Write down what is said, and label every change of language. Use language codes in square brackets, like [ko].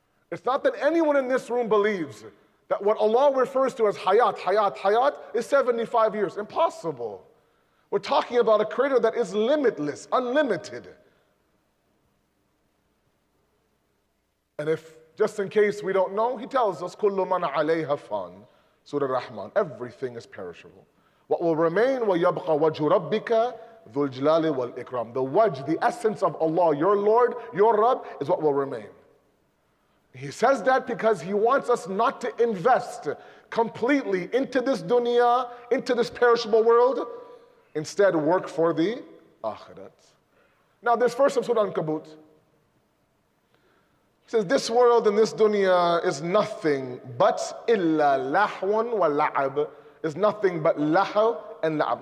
[en] It's not that anyone in this room believes that what Allah refers to as hayat is 75 years. Impossible. We're talking about a creator that is limitless, unlimited. And if, just in case we don't know, he tells us, [ar] كُلُّ مَنْ عَلَيْهَا فَانٍ [en] Surah Rahman, everything is perishable. What will remain, [ar] وَيَبْقَى وَجْهُ رَبِّكَ ذُو الْجَلَالِ وَالْإِكْرَامِ. [en] The wajh, the essence of Allah, your Lord, your Rabb, is what will remain. He says that because he wants us not to invest completely into this dunya, into this perishable world. Instead, work for the akhirat. Now, this verse of Surah Al-Ankabut says, this world and this dunya is nothing but illa lahwan wa la'ab, is nothing but lahaw and la'ab.